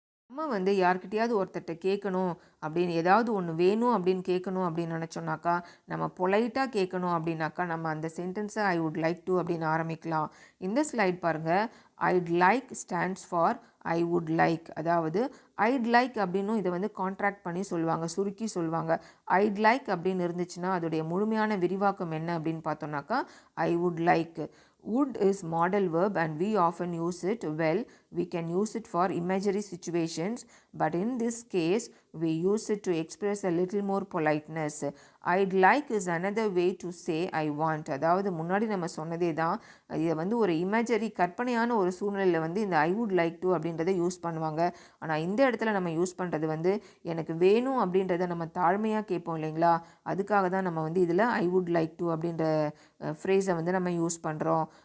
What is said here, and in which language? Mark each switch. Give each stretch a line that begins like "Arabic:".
Tamil: நம்ம யார்கிட்டையாவது ஒருத்தர்கிட்ட கேட்கணும் அப்படின்னு, ஏதாவது ஒன்று வேணும் அப்படின்னு கேட்கணும் அப்படின்னு நினச்சோன்னாக்கா, நம்ம பொலைட்டாக கேட்கணும் அப்படின்னாக்கா நம்ம அந்த சென்டென்ஸை
English: I would like to
Tamil: அப்படின்னு ஆரம்பிக்கலாம். இந்த ஸ்லைட் பாருங்கள்.
English: I'd like stands for I would like.
Tamil: அதாவது ஐட் லைக் அப்படின்னும் இதை கான்ட்ராக்ட் பண்ணி சொல்லுவாங்க, சுருக்கி சொல்லுவாங்க. ஐட் லைக் அப்படின்னு இருந்துச்சுன்னா அதோடைய முழுமையான விரிவாக்கம் என்ன அப்படின்னு பார்த்தோம்னாக்கா
English: I would like. Would is modal verb and we often use it. Well, we can use it for imaginary situations, but in this case we use it to express a little more politeness. I'd like is another way to say I want.
Tamil: அதாவது முன்னாடி நம்ம சொன்னதே தான், இதை ஒரு imagery கற்பனையான ஒரு சூழ்நிலையில் இந்த
English: I would like to
Tamil: அப்படின்றத யூஸ் பண்ணுவாங்க. ஆனால் இந்த இடத்துல நம்ம யூஸ் பண்ணுறது எனக்கு வேணும் அப்படின்றத நம்ம தாழ்மையாக கேட்போம் இல்லைங்களா, அதுக்காக தான் நம்ம இதில்
English: I would like to
Tamil: அப்படின்ற ஃப்ரேஸை நம்ம யூஸ் பண்ணுறோம்.